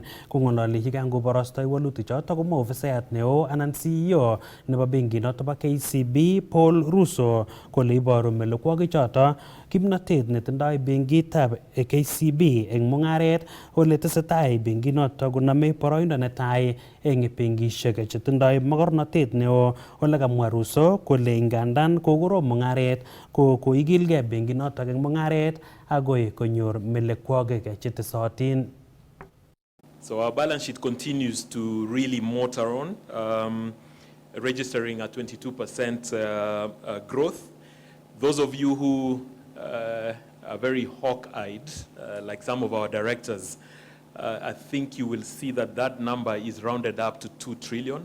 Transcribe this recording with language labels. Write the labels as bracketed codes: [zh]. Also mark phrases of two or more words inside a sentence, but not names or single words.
[kln] Kong'ololi yekangoborostoi walutichotok komwa ofisayat neo anan CEO nebo benkit notok bo KCB Paul Russo kole iboru melekwogik choto kimnatet netindoi benkitab KCB eng mung'aret ole tesetai benkit noto koname boroindo netai eng benkishek chetindoi mogornotet neo. Ole kamwa Russo kole ngandan kokorom mung'aret koikilgei benkit noto eng mung'aret agoi konyor melekwogik chetesotin. [en] So our balance sheet continues to really motor on, registering a 22% growth. Those of you who very hawk-eyed, like some of our directors, I think you will see that that number is rounded up to 2 trillion.